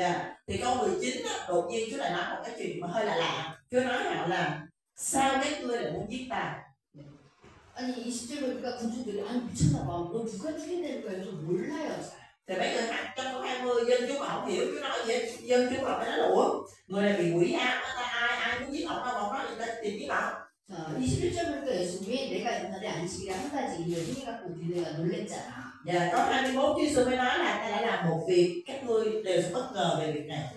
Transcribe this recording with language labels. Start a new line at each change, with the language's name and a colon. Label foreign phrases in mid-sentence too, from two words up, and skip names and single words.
Vietnamese: Thì câu 19 á, đột nhiên Chúa lại nói một cái chuyện mà hơi lạ. Chúa nói họ là sao các ngươi lại muốn giết ta?
Korean: 아니 20절 보니까 군중들이 아니 미쳤나봐. 너 누가 죽인다는 거야? 그래서 몰라요.
Vietnamese: Thì mấy người trong câu 20 dân chúng họ không hiểu Chúa nói gì. Dân chúng họ mới nói là ủa, người này bị quỷ ám, ai muốn giết ông đâu mà ông nói người ta tìm giết ông.
Korean: 자 21절 보니까 예수님이 내가 옛날에 안식일에 한 가지 일을 행해갖고 니네가 놀랬잖아.
Vietnamese: Và câu 21 Chúa Giêsu mới nói là ta đã làm một việc, các ngươi đều bất ngờ về việc này.